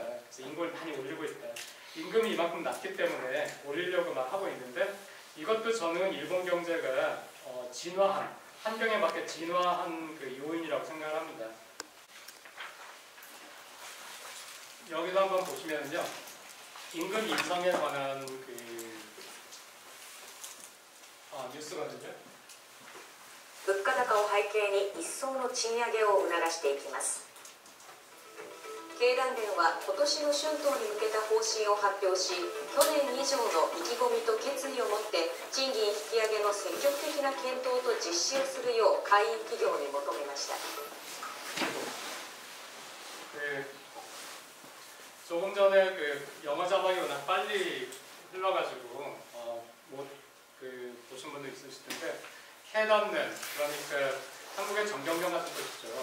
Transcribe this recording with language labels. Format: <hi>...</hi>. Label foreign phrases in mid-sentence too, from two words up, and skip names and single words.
<ko>그래서 임금을 많이 올리고 있다. 임금이 이만큼 낮기 때문에 올리려고 막 하고 있는데 이것도 저는 일본 경제가 진화한, 환경에 맞게 진화한 그 요인이라고 생각을 합니다. 여기도 한번 보시면요. 임금 인상에 관한 그 뉴스거든요.</ko> <ja>物価高を背景に一層の賃上げを促していきます。経団連は今年の春闘に向けた方針を発表し、去年以上の意気込みと決意を持って賃金引き上げの積極的な検討と実施をするよう会員企業に求めました。</ja> <ko>조금 전에 그 영어 자막이 워낙 빨리 흘러가지고 보신 분도 있으실 텐데 経団連 그러니까 한국의 정경련 같은 뜻이죠.</ko>